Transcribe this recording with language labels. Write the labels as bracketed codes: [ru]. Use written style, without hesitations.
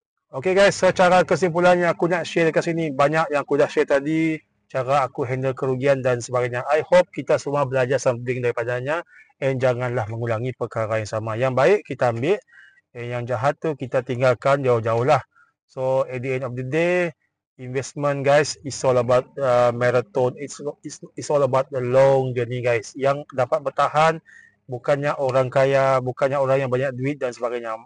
[ms] Okay guys, secara kesimpulannya aku nak share dekat sini banyak yang aku dah share tadi, cara aku handle kerugian dan sebagainya. I hope kita semua belajar something daripadanya, and janganlah mengulangi perkara yang sama. Yang baik kita ambil, yang jahat tu kita tinggalkan jauh-jauh lah. [en] So at the end of the day, investment guys is all about marathon. It's all about the long journey guys. [ms] Yang dapat bertahan bukannya orang kaya, bukannya orang yang banyak duit dan sebagainya.